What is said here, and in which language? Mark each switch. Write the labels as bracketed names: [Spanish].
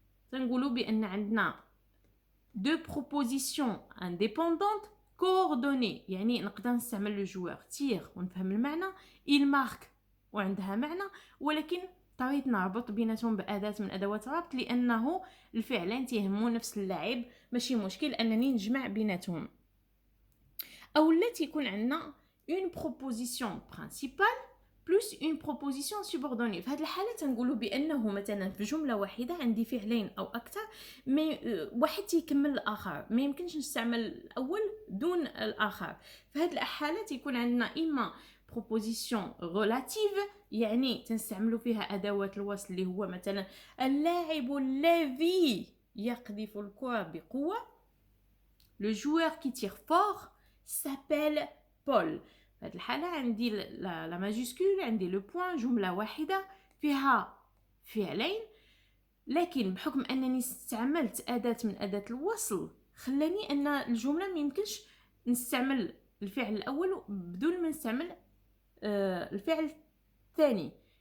[Arabic] تنقولوا بان عندنا دو بروبوزيسيون انديبوندونت كوردوني، يعني نقدر نستعمل لو جوار تير ونفهم المعنى، il مارك وعندها معنى، ولكن طريقة نربط بيناتهم بأداة من أدوات الربط لأنه الفعلين تيهموا نفس اللاعب، ماشي مشكل أنني نجمع بيناتهم. أو لا تيكون عندنا [French] une proposition principale plus une proposition subordonnée. [Arabic] في هذه الحالة تنقولوا بأنه مثلا في جملة واحدة عندي فعلين أو أكثر واحد تيكمل الآخر، ما يمكنش نستعمل الأول دون الآخر. في هذه الحالة تيكون عندنا إما [French] proposition relative [Arabic] يعني تنستعملوا فيها أدوات الوصل اللي هو مثلا اللاعب الذي يقذف الكرة بقوة. [French] Le joueur qui tire fort s'appelle Paul. [Arabic] في هذه الحالة عندي لا ماجيسكول، عندي لو بوين، جملة واحدة فيها فعلين، لكن بحكم أنني استعملت أداة من أداة الوصل خلاني أن الجملة ما يمكنش نستعمل الفعل الأول بدون ما نستعمل الفعل الثاني.